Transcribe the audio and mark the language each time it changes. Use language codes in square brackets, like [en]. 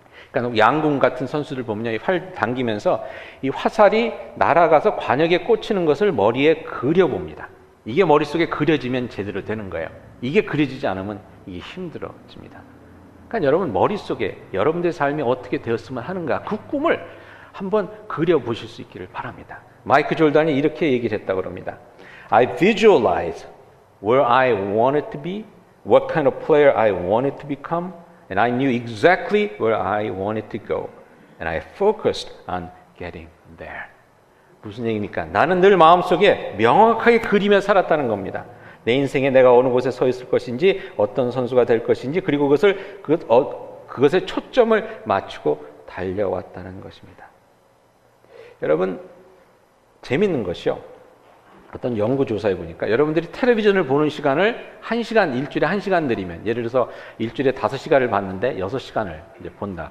[ko] 그러니까 양궁 같은 선수들 보면요, 활 당기면서 이 화살이 날아가서 관역에 꽂히는 것을 머리에 그려봅니다. 이게 머릿속에 그려지면 제대로 되는 거예요. 이게 그려지지 않으면 이게 힘들어집니다. 그러니까 여러분 머릿속에 여러분들의 삶이 어떻게 되었으면 하는가, 그 꿈을 한번 그려보실 수 있기를 바랍니다. 마이클 조던이 이렇게 얘기를 했다고 합니다. [en] I visualized where I wanted to be, what kind of player I wanted to become, and I knew exactly where I wanted to go, and I focused on getting there. [ko] 무슨 얘기입니까? 나는 늘 마음속에 명확하게 그리며 살았다는 겁니다. 내 인생에 내가 어느 곳에 서 있을 것인지, 어떤 선수가 될 것인지, 그리고 그것에 초점을 맞추고 달려왔다는 것입니다. 여러분, 재밌는 것이요, 어떤 연구조사에 보니까 여러분들이 텔레비전을 보는 시간을 1시간, 일주일에 1시간 들이면, 예를 들어서 일주일에 5시간을 봤는데 6시간을 이제 본다.